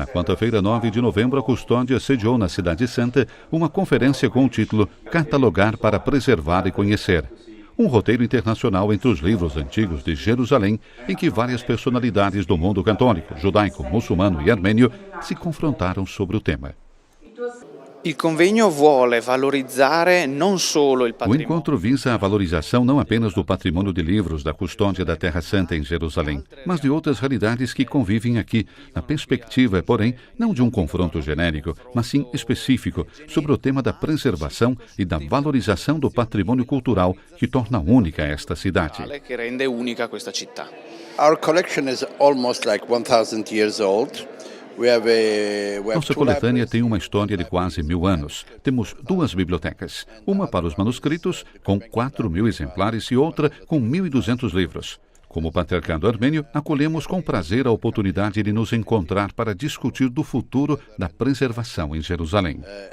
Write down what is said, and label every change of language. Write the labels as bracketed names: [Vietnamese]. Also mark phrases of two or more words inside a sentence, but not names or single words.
[Portuguese] Na quarta-feira, 9 de novembro, a Custódia sediou na Cidade Santa uma conferência com o título Catalogar para Preservar e Conhecer. Um roteiro internacional entre os livros antigos de Jerusalém, em que várias personalidades do mundo católico, judaico, muçulmano e armênio se confrontaram sobre o tema. [Italian] Il convegno vuole valorizzare non solo il [Portuguese] O [Italian] patrimonio. [Portuguese] encontro visa a valorização não apenas do patrimônio de livros da Custódia da Terra Santa em Jerusalém, mas de outras realidades que convivem aqui, na perspectiva, porém, não de um confronto genérico, mas sim específico, sobre o tema da preservação e da valorização do patrimônio cultural que torna única esta cidade. [Italian] Che rende unica questa città. [English] Our collection is almost like 1,000 years old. [Portuguese] Nossa coletânea tem uma história de quase 1000 anos. Temos 2 bibliotecas, uma para os manuscritos, com 4.000 exemplares, e outra com 1.200 livros. Como patriarcado armênio, acolhemos com prazer a oportunidade de nos encontrar para discutir do futuro da preservação em Jerusalém.